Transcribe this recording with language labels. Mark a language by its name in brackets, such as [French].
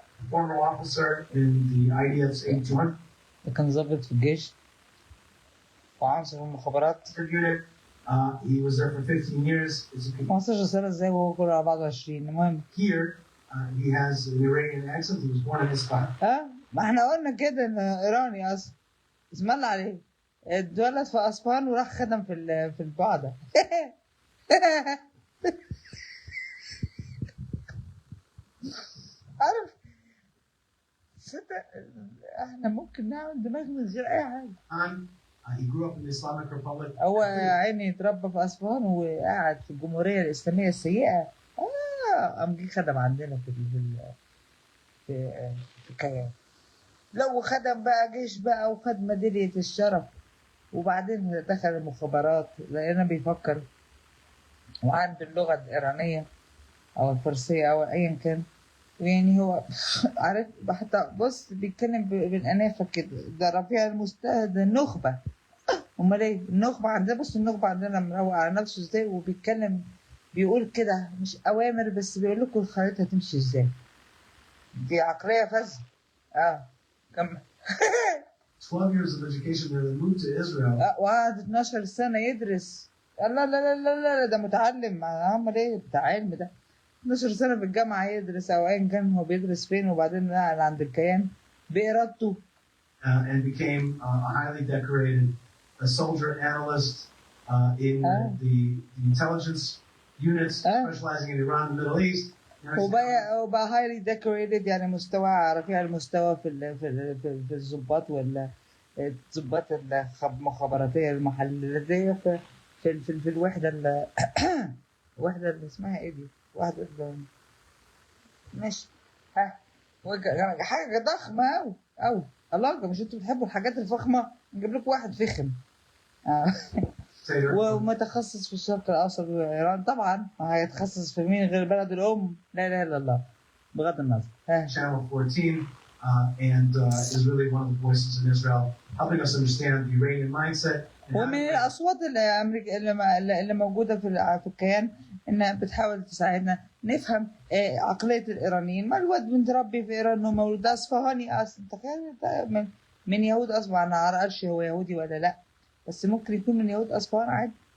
[English] Former officer in the IDF's 8200 [Arabic] ده كان ضابط في الجيش وعنصر في المخابرات. [English] unit. He was there for 15 years. [Arabic] 15 سنة ازاي وهو كله على بعضه 20؟ المهم [English] Here, he has an Iranian accent. He was born in Isfahan. [Arabic] ما احنا قلنا كده ان ايراني اصلا، اسم الله عليه، اتولد في اصفهان وراح خدم في البعدة. عارف صدق احنا ممكن نعمل دماغ من غير اي حاجه. [English] He grew up in the Islamic Republic. [Arabic] هو عيني اتربى في اصفهان وقاعد في الجمهوريه الاسلاميه السيئه، قام جه خدم عندنا في كيان. لو خدم بقى جيش بقى وخد ميداليه الشرف، وبعدين دخل المخابرات لقينا بيفكر وعنده اللغه الايرانيه او الفارسيه او ايا كان، يعني هو عارف حتى بص بيتكلم بالانافه كده، ده رفيع المستوى، ده النخبه. امال ايه النخبه عندنا؟ بص النخبه عندنا مروق على نفسه ازاي، وبيتكلم بيقول كده مش اوامر بس بيقول لكم الخريطه هتمشي ازاي. دي عقليه فذه. كمل. [English] 12 years of education there, they moved to Israel. [Arabic] وقعد 12 سنه يدرس. لا لا لا لا لا ده متعلم، عمل ايه بتاع علم ده؟ 12 سنة في الجامعة يدرس أو أيا كان هو بيدرس فين، وبعدين نقل عند الكيان بإرادته. [English] And became a highly decorated soldier analyst in the intelligence units specializing in Iran and the Middle East. [Arabic] وبقى [English] highly decorated [Arabic] يعني مستوى رفيع المستوى في الضباط الضباط المخابراتية المحلية في الوحدة الوحدة اللي اسمها ايه دي؟ واحدة ماشي. حاجة ضخمة أوي الله، مش انتوا بتحبوا الحاجات الفخمة؟ نجيب لكم واحد فخم ومتخصص في الشرق الأوسط وإيران طبعا، هيتخصص في مين غير بلد الأم؟ لا إله إلا الله بغض النظر. [English] Channel 14 and is really one of the voices in Israel helping us understand the Iranian mindset. [Arabic] ومن الأصوات اللي موجودة في الكيان إنها بتحاول تساعدنا نفهم عقلية الإيرانيين. ما الواد متربي في إيران ومولود أصفهاني أصلا، تخيل من يهود أصفهان. أنا معرفش هو يهودي ولا لأ، بس ممكن يكون من يهود أصفهان عادي.